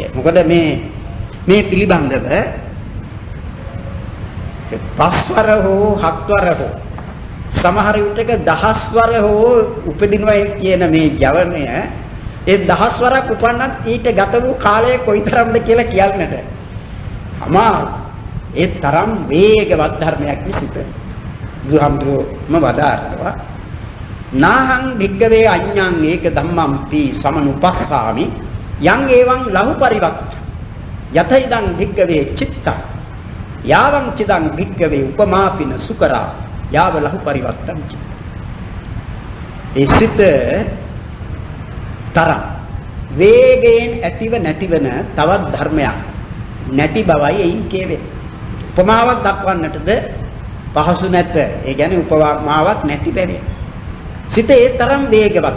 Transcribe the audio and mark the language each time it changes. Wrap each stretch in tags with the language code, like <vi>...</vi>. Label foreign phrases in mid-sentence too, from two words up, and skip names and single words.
<si>මොකද මේ පිළිබඳව පස්වර හෝ හත්වර හෝ සමහර විටක දහස්වර හෝ උපදිනවයි කියන මේ ජවනය ඒ දහස්වරක් උපන්නත් ඊට ගත වූ කාලය කොයිතරම්ද කියලා කියන්නට අමාරු. ඒ තරම් වේගවත් ධර්මයක් විසිත. බුදුහාමුදුරුවෝම වදාරනවා</si> <pi>නාහං භික්ඛවේ අඤ්ඤං ඒක ධම්මම්පි සමනුපස්සාමි යං එවං ලහු පරිවක්ත යතයිදං භික්ඛවේ චිත්තං යාවං චිදං භික්ඛවේ උපමාපින සුකරා යාව ලහු පරිවක්තං චිත්ත.</pi> <si>ඒ සිත තරම් වේගයෙන් ඇතිව නැතිවන තවත් ධර්මයක් නැති බවයි එයින් කියවේ. උපමාවක් දක්වන්නටද පහසු නැත. ඒ කියන්නේ උපමාවක් නැති බැරි. සිත ඒ තරම් වේගවත්.</si>